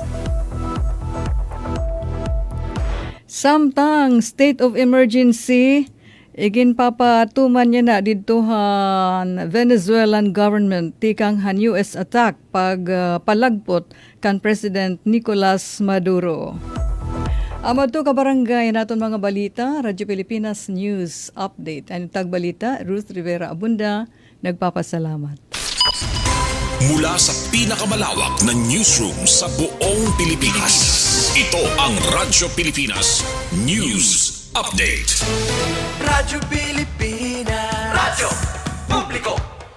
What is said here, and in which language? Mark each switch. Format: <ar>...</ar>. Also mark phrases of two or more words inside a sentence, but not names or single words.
<war>Samtang</war> <en>state of emergency</en> <war>igin papatuman niya na didtohan</war> <en>Venezuelan government</en> <war>tikang han</war> <en>US attack</en> <war>pag palagpot kan President Nicolas Maduro. Amad to kabarangay naton mga balita, Radyo Pilipinas News Update.</war> <tl>Ang tagbalita, Ruth Rivera Abunda, nagpapasalamat. Mula sa pinakamalawak na newsroom sa buong Pilipinas, ito ang Radyo Pilipinas News Update. Radyo Pilipinas, Radyo Publiko.</tl>